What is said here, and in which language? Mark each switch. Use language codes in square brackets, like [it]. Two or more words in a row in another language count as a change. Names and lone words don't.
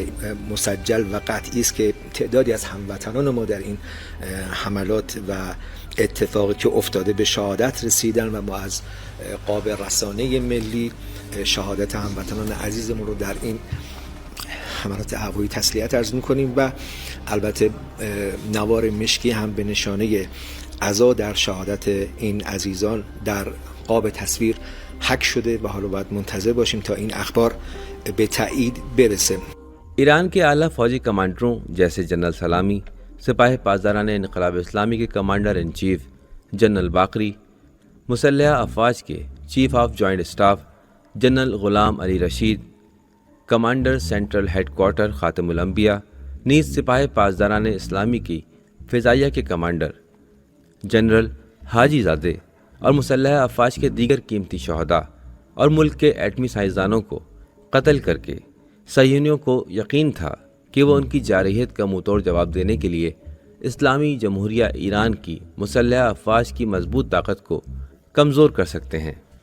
[fa] مسجل و قطعی است که تعدادی از هموطنان ما در این حملات و اتفاقی که افتاده به شهادت رسیدن و ما از قاب رسانه ملی شهادت هموطنان عزیزمون رو در این حملات هوایی تسلیت عرض می‌کنیم و البته نوار مشکی هم به نشانه عزا در شهادت این عزیزان در قاب تصویر حک شده و حالا باید منتظر باشیم تا این اخبار به تایید برسے۔ [ur] ایران کے اعلیٰ فوجی کمانڈروں جیسے جنرل سلامی، سپاہ پاسداران انقلاب اسلامی کے کمانڈر ان چیف جنرل باقری، مسلح افواج کے چیف آف جوائنٹ اسٹاف جنرل غلام علی رشید، کمانڈر سینٹرل ہیڈ کوارٹر خاتم الانبیاء، نیز سپاہ پاسداران اسلامی کی فضائیہ کے کمانڈر جنرل حاجی زادے اور مسلح افواج کے دیگر قیمتی شہداء اور ملک کے ایٹمی سائنسدانوں کو قتل کر کے صہیونیوں کو یقین تھا کہ وہ ان کی جارحیت کا منہ توڑ جواب دینے کے لیے اسلامی جمہوریہ ایران کی مسلح افواج کی مضبوط طاقت کو کمزور کر سکتے ہیں۔